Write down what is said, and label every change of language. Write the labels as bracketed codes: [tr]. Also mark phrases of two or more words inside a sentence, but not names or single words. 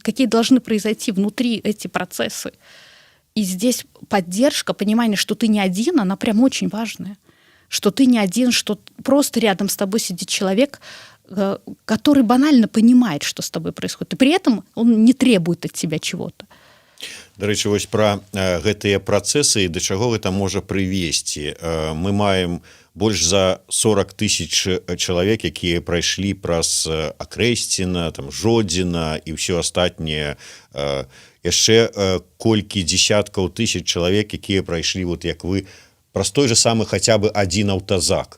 [ru] Какие должны произойти внутри эти процессы. И здесь поддержка, понимание, что ты не один, она прям очень важная. Что ты не один, что просто рядом с тобой сидит человек, который банально понимает, что с тобой происходит. И при этом он не требует от тебя чего-то. [be] Дарэчы, вось пра гэтыя працэсы і да чаго гэта можа прывесці. Мы маем больш за 40 тысяч чалавек, якія прайшлі праз Акрэсціна, там Жодзіна і ўсё астатняе. Яшчэ колькі дзесяткаў тысяч чалавек, якія прайшлі, вот як вы, праз той же самы хаця бы адзін аўтазак.